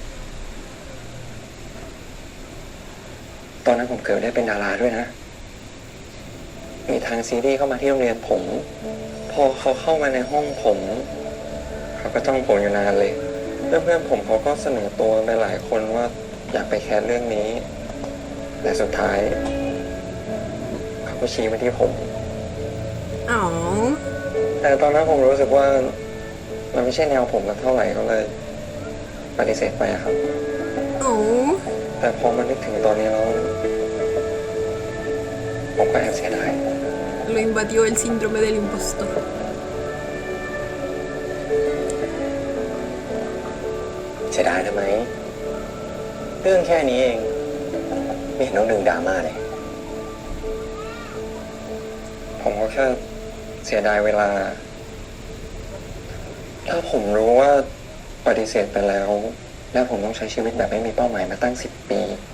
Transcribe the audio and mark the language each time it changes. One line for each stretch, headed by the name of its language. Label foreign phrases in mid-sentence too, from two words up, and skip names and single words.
Thai: ตอนนั้นผมเกือบได้เป็นดาราด้วยนะ มีทางซีรีส์เข้ามาที่โรงเรียนผม พอเขาเข้ามาในห้องผม เขาก็จ้องผมอยู่นานเลย เพื่อนๆผมเขาก็เสนอตัวไปหลายคนว่าอยากไปแคสเรื่องนี้ แต่สุดท้าย เขาก็ชี้มาที่ผม Oh. แต่ตอนนั้นผมรู้สึกว่า มันไม่ใช่แนวผมสักเท่าไหร่ก็เลย ปฏิเสธไปอะครับ Oh. แต่พอมานึกถึงตอนนี้แล้ว ผมก็แอบเสียดาย
Spanish: Lo invadió el síndrome del impostor.
Thai: เสียดายทำไม เรื่องแค่นี้เอง ไม่เห็นต้องดึงดราม่าเลย ผมก็แค่เสียดายเวลา ถ้าผมรู้ว่าปฏิเสธไปแล้ว แล้วผมต้องใช้ชีวิตแบบไม่มีเป้าหมายมาตั้ง10 ปี